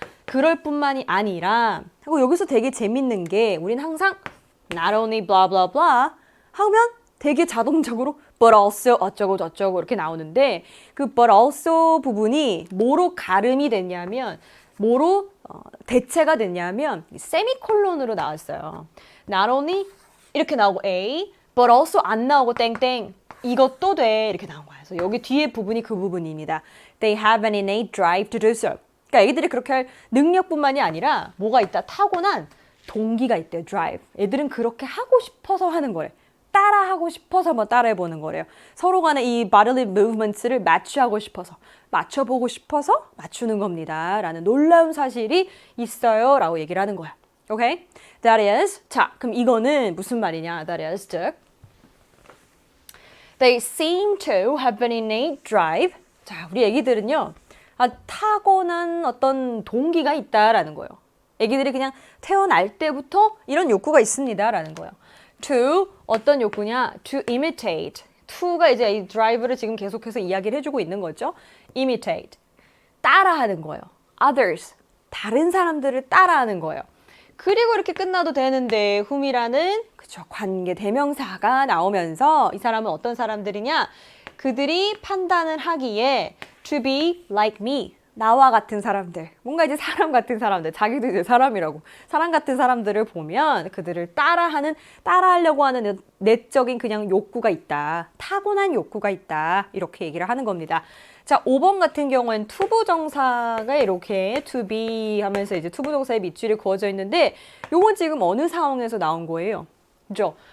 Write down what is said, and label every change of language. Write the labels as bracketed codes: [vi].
[ko] 그럴 뿐만이 아니라 하고 여기서 되게 재밌는 게 우린 항상 [en] not only blah blah blah [ko] 하면 되게 자동적으로 [en] but also [ko] 어쩌고 저쩌고 이렇게 나오는데 그 [en] but also [ko] 부분이 뭐로 가름이 됐냐면 뭐로 대체가 됐냐면 세미콜론으로 나왔어요. [en] Not only [ko] 이렇게 나오고 A [en] but also [ko] 안 나오고 땡땡 이것도 돼 이렇게 나온 거야. 그래서 여기 뒤에 부분이 그 부분입니다. [en] They have an innate drive to do so. [ko] 그러니까 애기들이 그렇게 할 능력뿐만이 아니라 뭐가 있다 타고난 동기가 있대. [en] drive. [ko] 애들은 그렇게 하고 싶어서 하는 거래. 따라하고 싶어서 한번 따라해보는 거래요. 서로 간에 이 [en] bodily movements [ko] 를 맞추고 싶어서 맞춰보고 싶어서 맞추는 겁니다. 라는 놀라운 사실이 있어요. 라고 얘기를 하는 거야. 오케이? [en] That is. [ko] 자, 그럼 이거는 무슨 말이냐? [en] That is. [ko] 즉 [en] They seem to have an innate drive. [ko] 자, 우리 애기들은요. 타고난 어떤 동기가 있다라는 거예요. 애기들이 그냥 태어날 때부터 이런 욕구가 있습니다라는 거예요. [en] To [ko] 어떤 욕구냐? [en] To imitate. [ko] to가 이제 이 drive를 지금 계속해서 이야기를 해주고 있는 거죠. [en] imitate. [ko] 따라하는 거예요. [en] others. [ko] 다른 사람들을 따라하는 거예요. 그리고 이렇게 끝나도 되는데 whom이라는 그쵸 관계 대명사가 나오면서 이 사람은 어떤 사람들이냐? 그들이 판단을 하기에 [en] to be like me. [ko] 나와 같은 사람들, 뭔가 이제 사람 같은 사람들, 자기도 이제 사람이라고 사람 같은 사람들을 보면 그들을 따라하려고 하는 내적인 그냥 욕구가 있다. 타고난 욕구가 있다. 이렇게 얘기를 하는 겁니다. 자, 5번 같은 경우엔 투부정사가 이렇게 to be 하면서 이제 투부정사의 밑줄이 그어져 있는데 요건 지금 어느 상황에서 나온 거예요? 그죠?